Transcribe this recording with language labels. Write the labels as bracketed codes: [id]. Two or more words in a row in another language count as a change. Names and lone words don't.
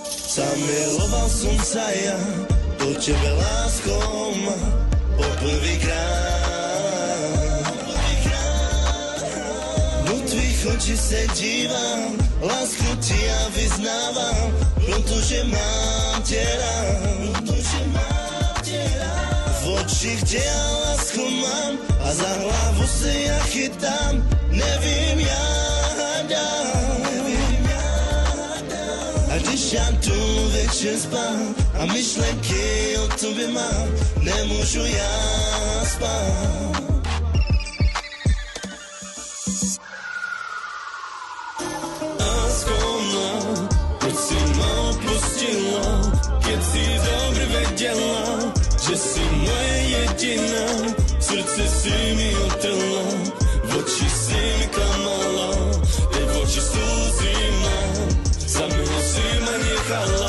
[sk] Zamiloval som sa ja do tebe, lásko ma, poprvýkrát. [cs] Do tvých očí se dívam, lásku ti ja vyznávam, protože mám tě rád. V očích tě ja lásku mám a za hlavu si ja chytám, nevím ja dám. A když já tu večer spám a myšlenky o tobě mám, nemůžu já spát. [sk] Lásko má, proč si ma opustila, keď si dobre vedela, že si moje jediná, v srdce si mi otrla, v oči si mi klamala, teď v oči slzy mám, samého si ma nechala.